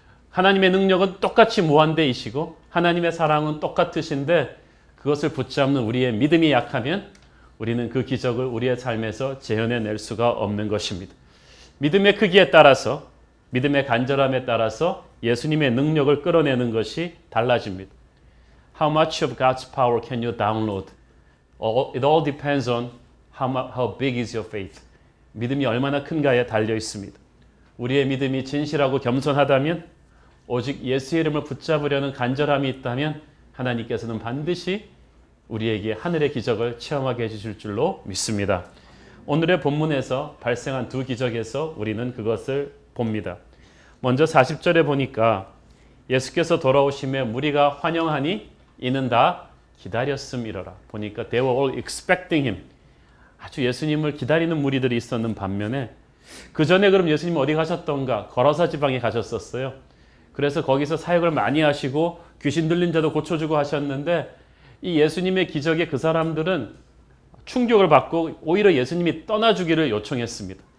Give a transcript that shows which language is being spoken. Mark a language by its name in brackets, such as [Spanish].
[Korean] 하나님의 능력은 똑같이 무한대이시고 하나님의 사랑은 똑같으신데 그것을 붙잡는 우리의 믿음이 약하면 우리는 그 기적을 우리의 삶에서 재현해낼 수가 없는 것입니다. 믿음의 크기에 따라서, 믿음의 간절함에 따라서 예수님의 능력을 끌어내는 것이 달라집니다. [English] How much of God's power can you download? It all depends on how big is your faith. [Korean] 믿음이 얼마나 큰가에 달려 있습니다. 우리의 믿음이 진실하고 겸손하다면, 오직 예수의 이름을 붙잡으려는 간절함이 있다면 하나님께서는 반드시 우리에게 하늘의 기적을 체험하게 해주실 줄로 믿습니다. 오늘의 본문에서 발생한 두 기적에서 우리는 그것을 봅니다. 먼저 40절에 보니까 예수께서 돌아오심에 무리가 환영하니 이는 다 기다렸음이로라. 보니까 [English] they were all expecting him. [Korean] 아주 예수님을 기다리는 무리들이 있었는 반면에 그 전에 그럼 예수님 어디 가셨던가? 거라사 지방에 가셨었어요. 그래서 거기서 사역을 많이 하시고 귀신 들린 자도 고쳐주고 하셨는데 이 예수님의 기적에 그 사람들은 충격을 받고 오히려 예수님이 떠나주기를 요청했습니다.